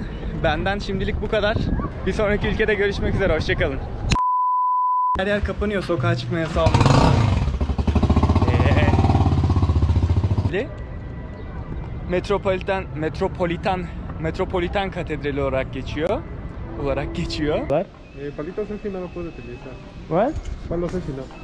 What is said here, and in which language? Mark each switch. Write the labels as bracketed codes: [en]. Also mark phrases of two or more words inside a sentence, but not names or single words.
[tr] Benden şimdilik bu kadar. Bir sonraki ülkede görüşmek üzere. Hoşçakalın. Her yer kapanıyor. Sokağa çıkmaya yasağı olmuş. Metropolitan Katedrali olarak geçiyor. [es] Palitos encima no puedo utilizar. [en] What? [es] Palos encima.